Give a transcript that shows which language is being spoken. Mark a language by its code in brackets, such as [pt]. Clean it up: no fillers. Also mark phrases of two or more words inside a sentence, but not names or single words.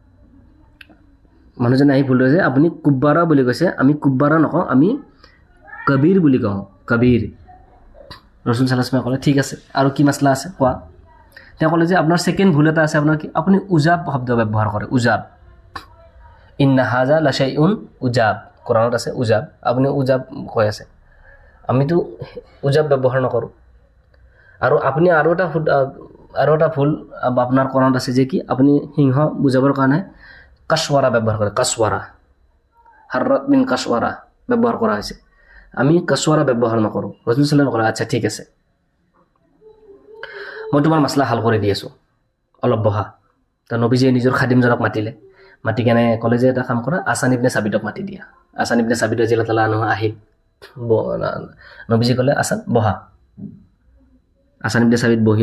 [as] মানুহজনে আহি ভুল হৈছে, আপুনি কুব্বাৰা বুলি কৈছে, আমি কুব্বাৰা নকওঁ, আমি কবিৰ বুলি কওঁ, কবিৰ। ৰসুল [ar] صلى الله عليه وسلم [as] ক'লে ঠিক আছে, আৰু কি মাছলা আছে কোৱা। তেওঁ ক'লে যে আপোনাৰ ছেকেণ্ড ভুল এটা আছে, আপোনাৰ কি আপুনি উজাব শব্দ ব্যৱহাৰ কৰে। উজাব, [ar] إن هذا لشيء عجاب, [as] কোৰাণত আছে উজাব, আপুনি উজাব কৈ আছে। আমিতো উজাব ব্যৱহাৰ নকৰোঁ। আৰু আপুনি আৰু এটা ভুল আপোনাৰ কোৰাণত আছে যে কি আপুনি সিংহ বুজাবৰ কাৰণে কাছৱাৰা ব্যৱহাৰ কৰে। কাছৱাৰা, [ar] فرت من قسورة [as] ব্যৱহাৰ কৰা হৈছে। আমি কাছৱাৰা ব্যৱহাৰ নকৰোঁ। ৰাসূল [ar] صلى الله عليه وسلم [as] ক'লে আচ্ছা ঠিক আছে, মই তোমাৰ মাছলা হাল কৰি দি আছোঁ, অলপ বহা। তো নবীজীয়ে নিজৰ খাদিমজনক মাতি কেনে ক'লে যে এটা কাম কৰা, হাছান ইবনে সাবিতক মাতি দিয়া। হাছান ইবনে সাবিত [ar] رضي الله عنه [as] আহিল। নবীজী ক'লে হাছান বহা। হাছান ইবনে সাবিত বহিল।